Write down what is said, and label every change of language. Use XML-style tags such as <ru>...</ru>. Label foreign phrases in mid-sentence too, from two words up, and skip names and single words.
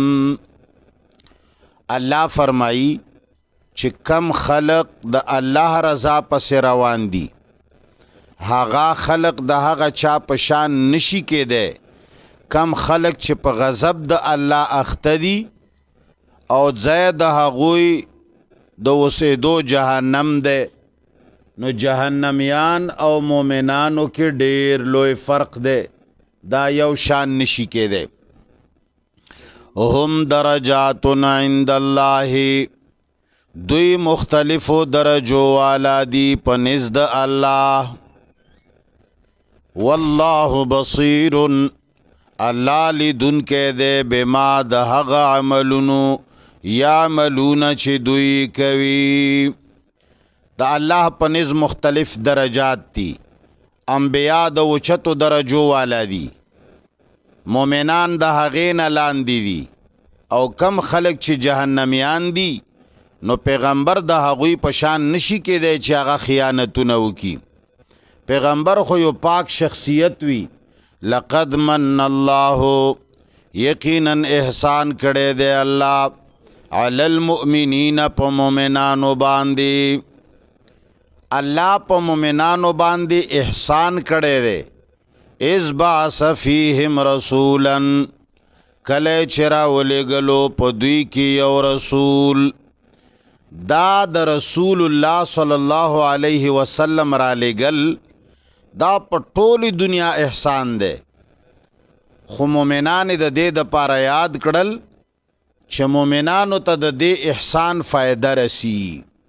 <ps>الله فرمایي چې کم خلق د الله رضا پسې روان دي هغه خلق د هغه چا په شان نشي کېدی کم خلق چې په غضب د الله اخته دي او ځای د هغوی د اوسېدو جهنم دی. نو جهنميان او مومنانو کې ډېر لوی فرق دی، دا یو شان نشي کېدی.</ps> <ar>هم درجات عند الله،</ar> <ps>دوی مختلفو درجو والا دی په نزد الله.</ps> <ar>والله بصیر،</ar> <ps>الله لیدون کې دی بما د هغه عملونو یعملون چې دوی کوي. د الله په نزد مختلف درجات دي. انبیاء د اوچتو درجو والا دي، مومنان د هغې نه لاندې دي، او کم خلق چې جهنمیان دي نو پیغمبر د هغوی پشان نشي کېدی چې هغه خیانتونه وکړي. پیغمبر خو یو پاک شخصیت وي.</ps> <ar>لقد من الله،</ar> <ps>یقینا احسان کړی دی الله</ps> <ar>علی المؤمنین</ar> <ps>په مومنانو باندې. الله په مومنانو باندې احسان کړی دی.</ps> <ar>اذ بعث فیهم رسولا،</ar> <ps>کله چې راولېږلو په دوی کې یو رسول دا د رسول الله</ps> <ar>صلی الله علیه وسلم</ar> <ps>را لګل دا په ټولی دنیا احسان دی، خو مومنان د دې د پاره یاد کړل چې مومنانو ته د دې احسان فائدہ رسی،</ps>